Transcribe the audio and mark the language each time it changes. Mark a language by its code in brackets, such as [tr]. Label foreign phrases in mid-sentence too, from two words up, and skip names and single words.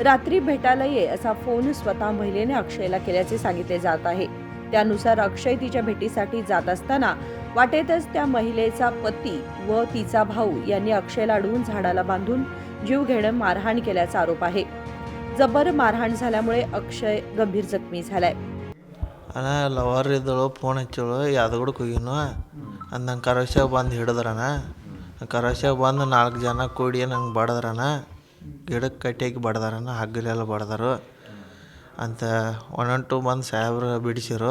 [mr] रात्री भेटायला ये असा फोन स्वतः महिलेने अक्षयला केल्याचे सांगितले जात आहे. त्यानुसार अक्षय तिच्या भेटीसाठी जात असताना वाटेतच त्या महिलेचा पती व तिचा भाऊ यांनी अक्षयला अडवून झाडाला बांधून जीव घेणं मारहाण केल्याचा आरोप आहे. जबर मारहाण झाल्यामुळे अक्षय गंभीर जखमी झालाय. [kn] ಅಣ್ಣ ಲವರ್ ಇದ್ದಳು ಫೋನ್ ಹಚ್ಚಳು ಯಾದಗುಡಕ್ಕೆ ಹೋಗಿನು ನಂಗೆ ಕರೋಶ್ಯಾಗ ಬಂದು ಹಿಡಿದ್ರಣ. ಕರೋಶ್ಯಾಗ ಬಂದು 4 ಜನ ಕೂಡಿ ನಂಗೆ ಬಡದ್ರಣ, ಗಿಡಕ್ಕೆ ಕಟ್ಟಿಯಾಗಿ ಬಡ್ದಾರಣ, ಹಗ್ಗಲೆಲ್ಲ ಬಡ್ದಾರು ಅಂತ 1 and 2 ಮಂದಿ ಸಾಹೇಬ್ರು ಬಿಡಿಸಿರು.